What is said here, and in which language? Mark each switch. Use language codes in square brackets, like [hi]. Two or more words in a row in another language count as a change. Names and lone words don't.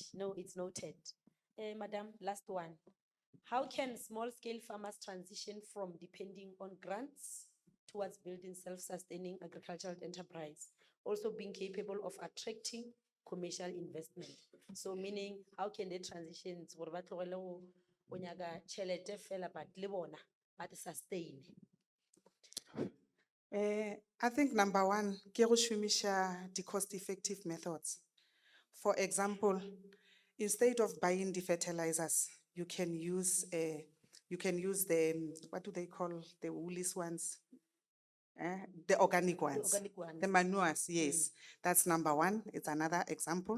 [en] No, it's noted. Madam, last one. How can small-scale farmers transition from depending on grants towards building self-sustaining agricultural enterprise, also being capable of attracting commercial investment? So meaning, how can they transition [nso] gore ba tlogele go nyaka tšhelete fela, [en] but [nso] le bona ba te [en] sustain? I think number one, [nso] ke go šomiša [en] the cost-effective methods. For example, instead of buying the fertilizers, you can use the, what do they call the woolies ones? The organic ones. organic ones. The manures, yes. That's number one. It's another example.